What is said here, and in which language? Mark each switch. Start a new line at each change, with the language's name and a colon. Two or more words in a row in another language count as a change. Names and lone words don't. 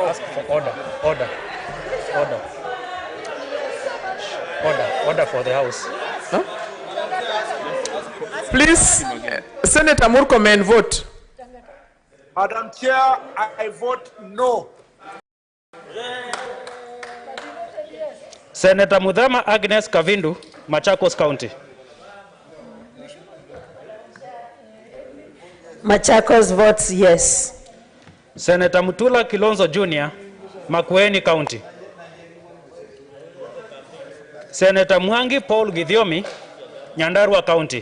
English: Ask for order for the House. Huh? Please, Senator Murkomen, vote. Madam Chair, I vote no. Senator Mudhama Agnes Kavindu, Machakos County. Machakos votes yes. Senator Mutula Kilonzo Jr., Makwiny County. Senator Mwangi Paul Githiomi, Nyandarua County.